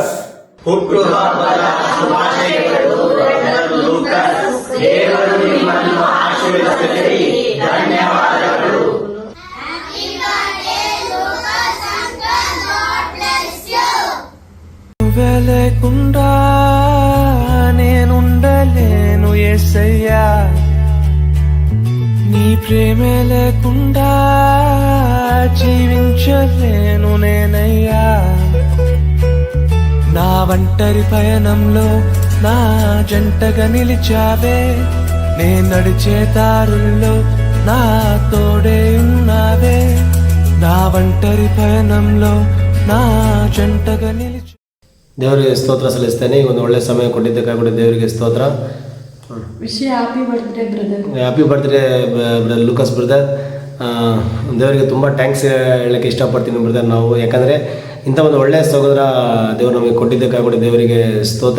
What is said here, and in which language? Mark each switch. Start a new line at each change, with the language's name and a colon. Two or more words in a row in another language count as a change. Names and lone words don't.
Kannada: ಹುಟ್ಟುಹಬ್ಬದ ಶುಭಾಶಯಗಳು ಬ್ರದರ್ ಲೂಕಸ್. ದೇವರು ನಿಮ್ಮನ್ನು ಆಶೀರ್ವದಿಸಲಿ. ಧನ್ಯವಾದಗಳು.
Telugu: వెలకుండా నేనుండలేను యేసయ్యా, నీ ప్రేమే లేకుండా జీవించలేను నేనయ్యా. నా ఒంటరి పయనంలో నా జంటగా నిలిచావే, నే నడిచే దారుల్లో నా తోడే ఉన్నావే. నా ఒంటరి పయనంలో నా జంటగా నిలిచి
Kannada: ದೇವರಿಗೆ ಸ್ತೋತ್ರ ಸಲ್ಲಿಸ್ತೇನೆ. ಈ ಒಂದು ಒಳ್ಳೆಯ ಸಮಯ ಕೊಟ್ಟಿದ್ದಕ್ಕಾಗಿ ಕೂಡ ದೇವರಿಗೆ ಸ್ತೋತ್ರ.
English: happy birthday brother. happy birthday brother Lucas brother.
Kannada: ದೇವರಿಗೆ ತುಂಬ ಥ್ಯಾಂಕ್ಸ್ ಹೇಳೋಕ್ಕೆ ಇಷ್ಟಪಡ್ತೀನಿ ಬ್ರದರ್ ನಾವು, ಯಾಕಂದರೆ ಇಂಥ ಒಂದು ಒಳ್ಳೆಯ ಸಹೋದರ ದೇವರು ನಮಗೆ ಕೊಟ್ಟಿದ್ದಕ್ಕಾಗಿ ಕೂಡ ದೇವರಿಗೆ ಸ್ತೋತ್ರ.